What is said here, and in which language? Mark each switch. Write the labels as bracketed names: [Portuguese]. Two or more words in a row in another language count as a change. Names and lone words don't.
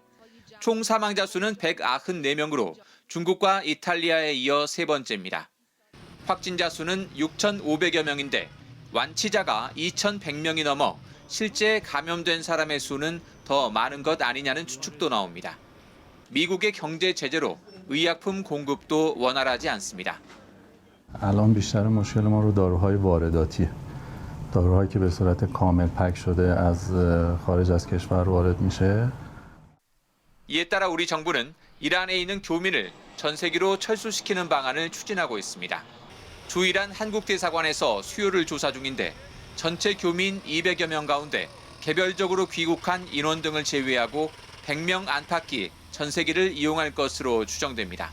[Korean] 총 사망자 수는 194명으로 중국과 이탈리아에 이어 세 번째입니다. 확진자 수는 6,500여 명인데 완치자가 2,100명이 넘어 실제 감염된 사람의 수는 더 많은 것 아니냐는 추측도 나옵니다. 미국의 경제 제재로 의약품 공급도 원활하지 않습니다. [Persian] الان بیشتر مشکل ما رو داروهای وارداتیه. داروهایی که به صورت کامل پک شده از خارج از کشور وارد میشه. [Korean] 이에 따라 우리 정부는 이란에 있는 교민을 전세기로 철수시키는 방안을 추진하고 있습니다. 주이란 한국대사관에서 수요를 조사 중인데 전체 교민 200여 명 가운데 개별적으로 귀국한 인원 등을 제외하고 100명 안팎이 전세기를 이용할 것으로 추정됩니다.